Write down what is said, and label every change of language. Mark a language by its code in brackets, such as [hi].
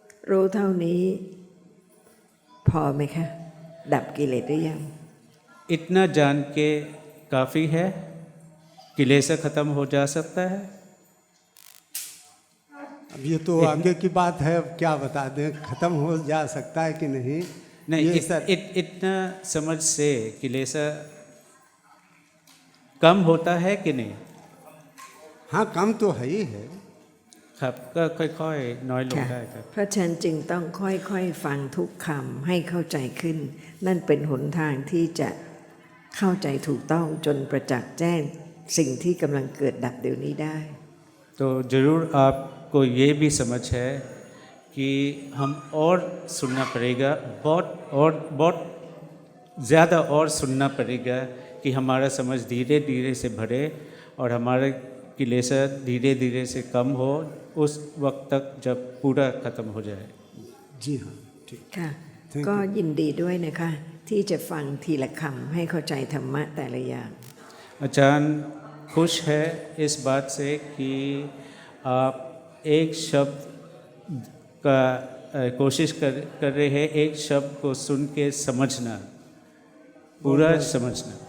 [th] รู้เท่านี้พอไหมคะ ดับกิเลสหรือยัง [hi] इतना जान के काफ़ी है, किलेस ख़त्म हो जा सकता है। अब ये तो आगे की बात है, अब क्या बता दें, ख़त्म हो जा सकता है कि नहीं। नहीं, ये सर इतना समझ से किलेस कम होता है कि नहीं। हाँ कम तो है ही है। [th] ครับก็ค่อยๆน้อยลง ค่ะ ได้ครับ เพราะฉะนั้นจึงต้องค่อยๆฟังทุกคำให้เข้าใจขึ้น นั่นเป็นหนทางที่จะเข้าใจถูกต้องจนประจักษ์แจ้งสิ่งที่กำลังเกิดดับเดี๋ยวนี้ได้ [hi] तो ज़रूर आपको ये भी समझ है कि हम और सुनना पड़ेगा, बहुत ज़्यादा और सुनना पड़ेगा कि हमारा समझ धीरे धीरे से बढ़े और हमारे किलेस धीरे धीरे से कम हो, उस वक्त तक जब पूरा ख़त्म हो जाए। जी हाँ ठीक। [th] ค่ะ [en] Thank [th] ก็ยินดีด้วยนะคะ ที่จะฟังทีละคำให้เข้าใจธรรมะแต่ละอย่าง [hi] अचानक खुश है इस बात से कि आप एक शब्द का कोशिश कर रहे हैं, एक शब्द को सुन के समझना, पूरा समझना।